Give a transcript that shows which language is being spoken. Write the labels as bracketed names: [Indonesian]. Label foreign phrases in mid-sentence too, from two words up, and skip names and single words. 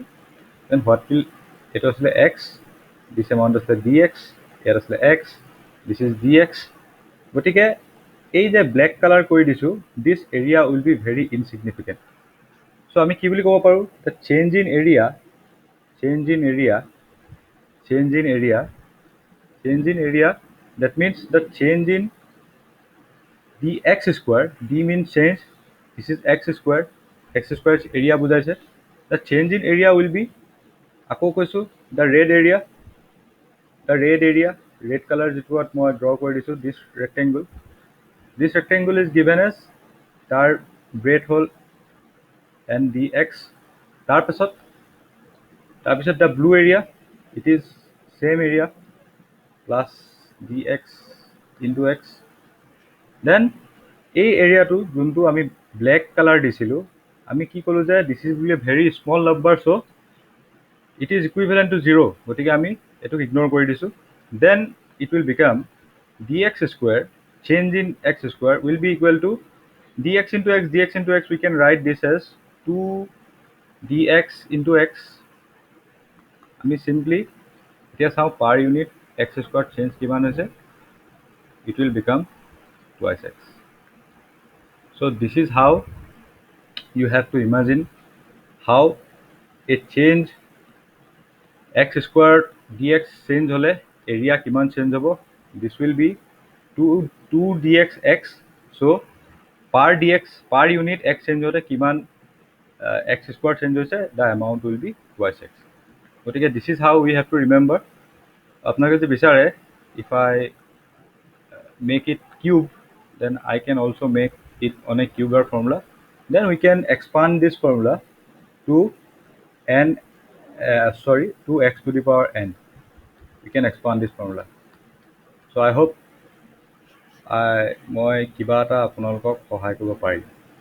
[English] then what will, [Assamese] এইটো আছিলে [English] x, this amount আছিলে d x, [Assamese] ইয়াত আছিলে [English] x, this is d x. [Assamese] গতিকে এই যে [English] black colour [Assamese] কৰি দিছোঁ, [English] this area will be very insignificant. [Assamese] চ' আমি কি বুলি ক'ব পাৰোঁ, [English] the change in area, that means the change in dx square, d means change, this is x square area বুজাইছে। the change in area will be, [Assamese] আকৌ কৈছোঁ, [English] the red area, red color [Assamese] যিটোত মই ড্ৰ কৰি দিছোঁ, [English] this rectangle is given as [Assamese] তাৰ breadth হ'ল [English] n dx। তাৰপিছত the blue area, it is same area plus dx into x। [Assamese] দেন এই এৰিয়াটো যোনটো আমি [English] black colour [Assamese] দিছিলোঁ, আমি কি ক'লোঁ যে [English] this is [Assamese] বুলি [English] very small number, so it is equivalent to zero', [Assamese] গতিকে আমি এইটোক ইগন'ৰ কৰি দিছোঁ। [English] then it will become d x square, change in x square will be equal to dx into x, we can write this as 2 dx into x। [Assamese] আমি চিম্পলি এতিয়া চাওঁ [English] per unit x square change [Assamese] কিমান হৈছে, [English] it will become twice x। So this is how you have to imagine how a change x square dx change হলে area কিমান change হ'ব, this will be 2 dx x। so per unit x change হলে কিমান x square change হৈছে, the amount will be twice x। গতিকে this is how we have to remember। [Assamese] আপোনালোকে যদি বিচাৰে, [English] if I make it cube, then I can also make it on a cubic formula, then we can expand this formula to to x to the power n, we can expand this formula। so I hope [Assamese] মই কিবা এটা আপোনালোকক সহায় কৰিব পাৰিম।